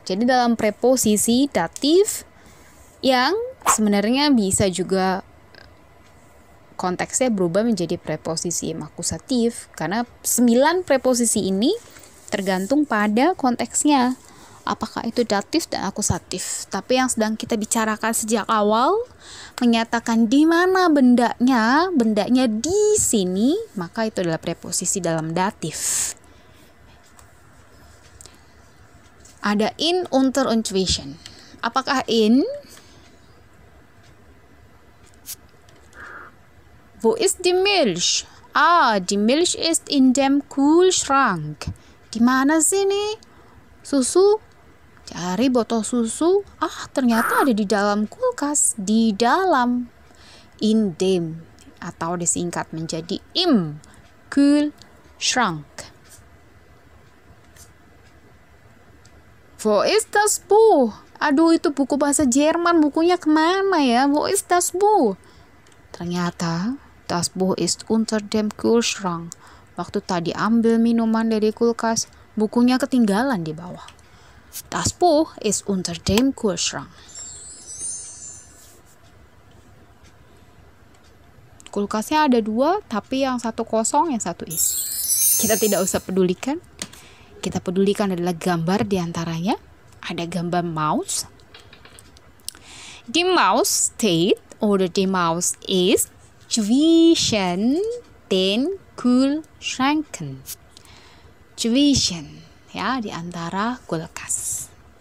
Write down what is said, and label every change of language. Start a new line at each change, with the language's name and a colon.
Indonesian: Jadi dalam preposisi datif yang sebenarnya bisa juga konteksnya berubah menjadi preposisi akusatif, karena 9 preposisi ini tergantung pada konteksnya. Apakah itu datif dan akusatif. Tapi yang sedang kita bicarakan sejak awal menyatakan di mana bendanya di sini, maka itu adalah preposisi dalam datif. Ada in, unter, und zwischen. Apakah in?
German: Wo ist die Milch? Ah, die Milch ist in dem Kühlschrank.
Indonesian: Di mana sini? Susu? Cari botol susu. Ah, ternyata ada di dalam kulkas. Di dalam. In dem. Atau disingkat menjadi im. Kühlschrank.
German: Wo ist das Buch?
Indonesian: Aduh, itu buku bahasa Jerman. Bukunya kemana ya?
German: Wo ist das Buch? Ternyata, das Buch ist unter dem Kühlschrank.
Indonesian: Waktu tadi ambil minuman dari kulkas, bukunya ketinggalan di bawah.
German: Das Buch ist unter dem Kühlschrank.
Indonesian: Kulkasnya ada 2, tapi yang satu kosong, yang satu isi. Kita tidak usah pedulikan. Kita pedulikan adalah gambar diantaranya. Ada gambar Maus.
German: Die Maus steht oder die Maus ist zwischen den Kühlschränken.
Indonesian: Zwischen, ya, di antara kulkas.